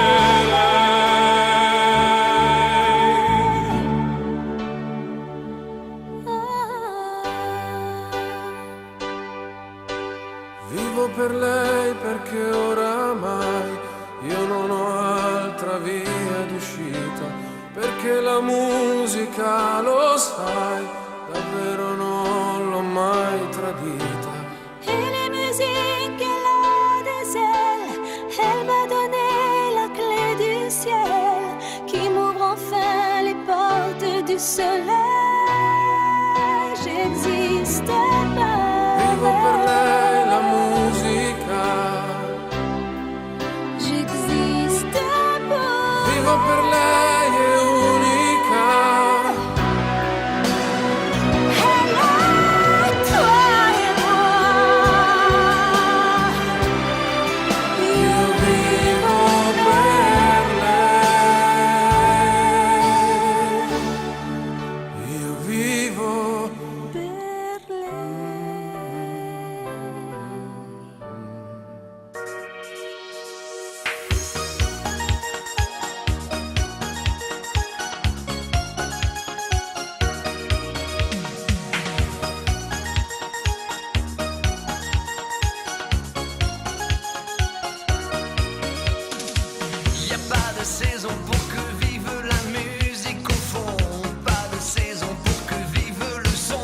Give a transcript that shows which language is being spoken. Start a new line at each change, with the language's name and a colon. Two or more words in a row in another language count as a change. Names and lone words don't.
Italian: Vivo per lei perché oramai io non ho altra via d'uscita, perché la musica, lo sai, davvero non l'ho mai tradita.
French: Et les musiques qu'elle a des ailes, elle m'a donné la clé du ciel, qui m'ouvre enfin les portes du soleil. J'existe pas.
Italian: Vivo per lei la musica,
French: J'existe pas.
Italian: vivo per lei è unica.
French: Elle a toi et moi.
Italian: Io vivo per lei. Io vivo Per lei.
French: Y a pas de saison pour que vive la musique au fond, pas de saison pour que vive le son.